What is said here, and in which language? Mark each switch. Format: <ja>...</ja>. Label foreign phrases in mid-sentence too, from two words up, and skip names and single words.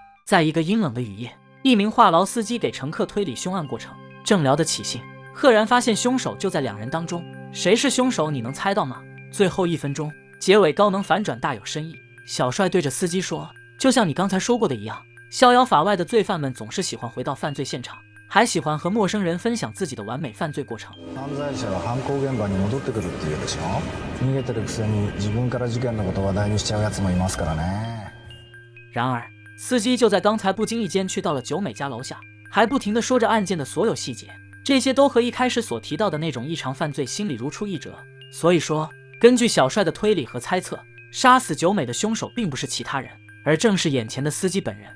<zh>在一个阴冷的雨夜，一名话痨司机给乘客推理凶案过程，正聊得起兴，赫然发现凶手就在两人当中。谁是凶手？你能猜到吗？最后1分钟，结尾高能反转，大有深意。小帅对着司机说：“就像你刚才说过的一样，逍遥法外的罪犯们总是喜欢回到犯罪现场，还喜欢和陌生人分享自己的完美犯罪過程。</zh> <ja>犯罪者は犯行現場に戻ってくるっていうでしょ。逃げてるくせに自分から事件のことを話題にしちゃうやつもいますからね。”</ja> <zh>然而司机就在刚才不经意间去到了久美家楼下，还不停地说着案件的所有细节，这些都和一开始所提到的那种异常犯罪心理如出一辙。所以说，根据小帅的推理和猜测，杀死久美的凶手并不是其他人，而正是眼前的司机本人。</zh>